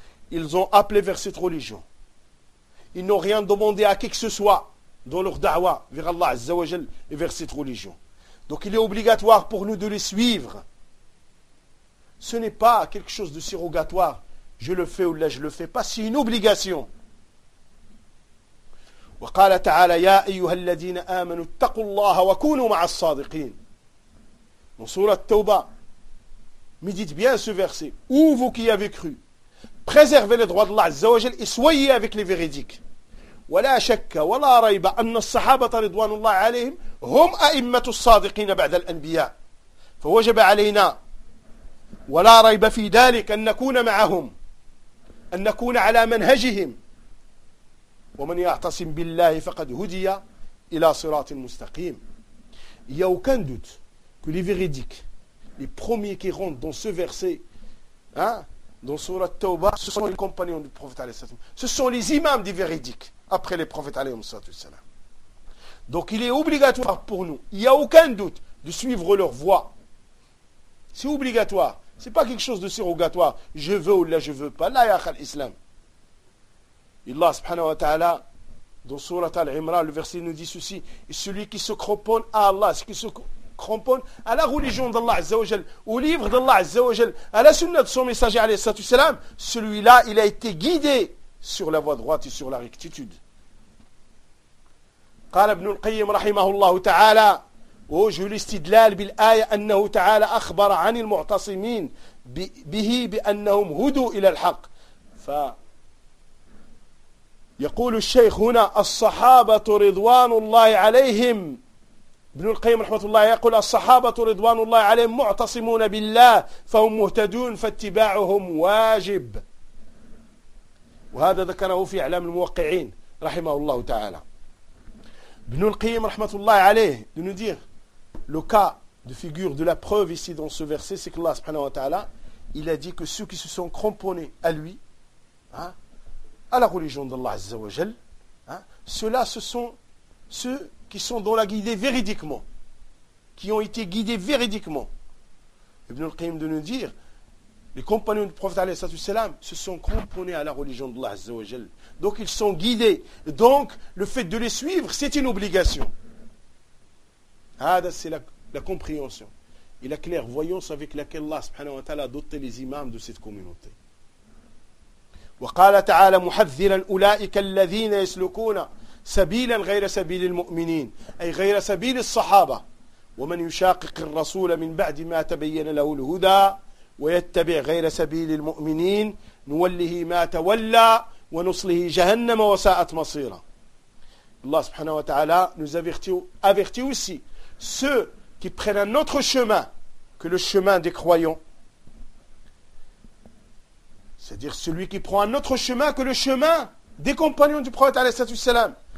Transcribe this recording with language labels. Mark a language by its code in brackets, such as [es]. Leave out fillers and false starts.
[fr] Ils ont appelé vers cette religion. Ils n'ont rien demandé à qui que ce soit dans leur da'wa vers Allah Azza wa Jal et vers cette religion. Donc il est obligatoire pour nous de les suivre. Ce n'est pas quelque chose de surrogatoire. Je le fais ou là je le fais pas. C'est une obligation. [ar] وقال تعالى يا أيها الذين آمنوا اتقوا الله وكونوا مع الصادقين. [fr] Dans sourate Tawba, médite bien ce verset. Ou vous qui avez cru, préservez les droits d'Allah Azza wa Jal et soyez avec les véridiques. [ar] ولا شك ولا ريب أن الصحابة رضوان الله عليهم هم أئمة الصادقين بعد الأنبياء. فوجب علينا ولا ريب في ذلك أن نكون معهم أن نكون على منهجهم. ومن يعتصم بالله فقد هدي إلى صراط مستقيم. [fr] Il n'y a aucun doute que les véridiques, les premiers qui rentrent dans ce verset, dans sourate Tawba, ce sont les compagnons du prophète [ar] عليه الصلاة والسلام. [fr] Ce sont les imams des véridiques après les prophètes. Donc il est obligatoire pour nous, il n'y a aucun doute, de suivre leur voie. C'est obligatoire. Ce n'est pas quelque chose de surrogatoire. Je veux ou là je ne veux pas. Là il y a l'islam. Allah subhanahu wa ta'ala, dans surat al-Imran, le verset nous dit ceci: celui qui se cramponne à Allah, celui qui se cramponne à la religion d'Allah azza wa jal, au livre d'Allah azza wa jal, à la sunna de son messager alayhi salatu salam, celui-là il a été guidé sur la voie droite et sur la rectitude. [ar] قال ابن القيم رحمه الله تعالى وجه الاستدلال بالآية أنه تعالى أخبر عن المعتصمين به بأنهم هدوا إلى الحق. فيقول الشيخ هنا الصحابة رضوان الله عليهم. ابن القيم رحمه الله يقول الصحابة رضوان الله عليهم معتصمون بالله فهم مهتدون فاتباعهم واجب. وهذا ذكره في إعلام الموقعين رحمه الله تعالى. [fr] ابن القيم [ar] رحمة الله عليه [fr] de nous dire le cas de figure de la preuve ici dans ce verset, c'est que Allah subhanahu wa ta'ala, il a dit que ceux qui se sont cramponnés à lui, à la religion d'Allah Azza wa Jal, ceux-là ce sont ceux qui sont dans la guidée véridiquement, qui ont été guidés véridiquement. Ibn al-Qayyim de nous dire les compagnons du prophète alayhi salatu salam se sont cramponnés à la religion d'Allah Azza wa Jal. Donc ils sont guidés. Donc le fait de les suivre, c'est une obligation. Hada, c'est la compréhension et la clairvoyance avec laquelle Allah subhanahu wa ta'ala a doté les imams de cette communauté. [ar] وقال تعالى محذرا أولئك الذين يسلكون سبيلا غير سبيل المؤمنين أي غير سبيل الصحابة ومن يشاقق الرسول من بعد ما تبين له الهدى ويتبع غير سبيل المؤمنين نوله ما تولى ونصله جهنم وساءت مصيرا. الله سبحانه وتعالى [fr] nous avertit aussi ceux qui prennent un autre chemin que le chemin des croyants. C'est-à-dire celui qui prend un autre chemin que le chemin des compagnons du prophète alayhi salatu salam.